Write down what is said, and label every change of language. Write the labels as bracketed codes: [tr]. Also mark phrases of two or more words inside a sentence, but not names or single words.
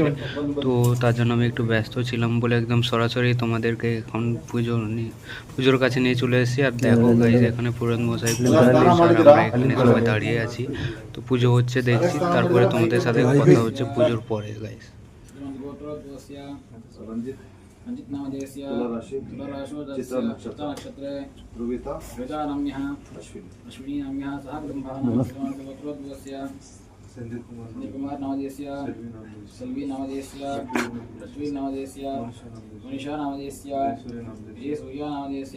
[bn] তো তার জন্য আমি একটু ব্যস্ত ছিলাম বলে একদম সরাসরি তোমাদেরকে এখন পুজোর কাছে নিয়ে চলে এসেছি। আর দেখো গাইস, এখানে পুরোহিত মশাই পুজো দিচ্ছে আর আমরা এখানে সবাই দাঁড়িয়ে আছি। তো পুজো হচ্ছে দেখছি, তারপরে তোমাদের সাথে কথা হচ্ছে পুজোর পরে গাইস। [sa] रञ्जित नामधेयस्य तुलाराशो चित्रा नक्षत्रे ध्रुविता ध्रुविता नाम्यः अश्विनी अश्विनी नाम्यः सह कुटुम्बानां गोत्रोद्भवस्य संदीप कुमार कुमार नामधेयस्य सेल्वी नामधेयस्य रश्मि नामधेयस्य मनीषा नामधेयस्य ये सूर्या नामधेयस्य